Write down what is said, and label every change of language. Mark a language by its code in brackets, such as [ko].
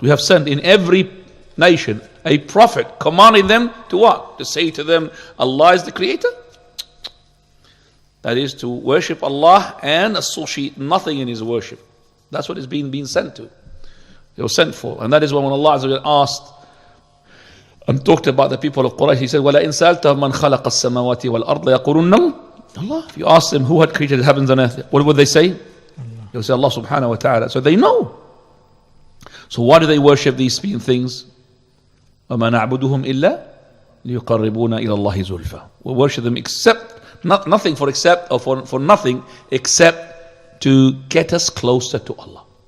[en] We have sent in every nation a prophet commanding them to what? To say to them, Allah is the creator. That is to worship Allah and associate nothing in His worship. That's what is being sent to. They were sent for. And that is when Allah Azza wa Jalla asked and talked about the people of Quraysh. He said, [ar] وَلَئِنْ سَأَلْتَهُمْ مَنْ خَلَقَ السَّمَاوَاتِ وَالْأَرْضَ يَقُولُنَّ Allah. [en] If you ask them who had created the heavens and earth, what would they say? Allah. They would say Allah subhanahu wa ta'ala. So they know. So why do they worship these things? [ar] وَمَا نَعْبُدُهُمْ إِلَّا لِيُقَرِّبُونَ إِلَى اللَّهِ زُلْفَى. [en] We worship them nothing for nothing except to get us closer to Allah.